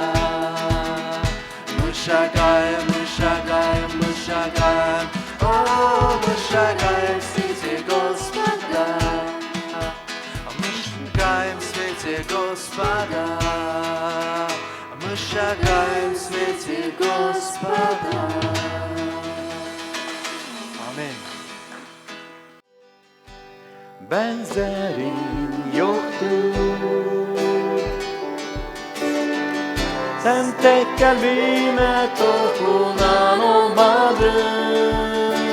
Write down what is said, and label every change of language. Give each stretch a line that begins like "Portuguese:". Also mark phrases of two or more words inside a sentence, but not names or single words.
Russian: Мы шагаем, мы шагаем, мы шагаем, о, мы шагаем в свете Господа. Мы шагаем в свете Господа, мы шагаем в свете Господа.
Turkish: Amin. Benzerin yoktur. Sen tek kalbime dokunan olmadın.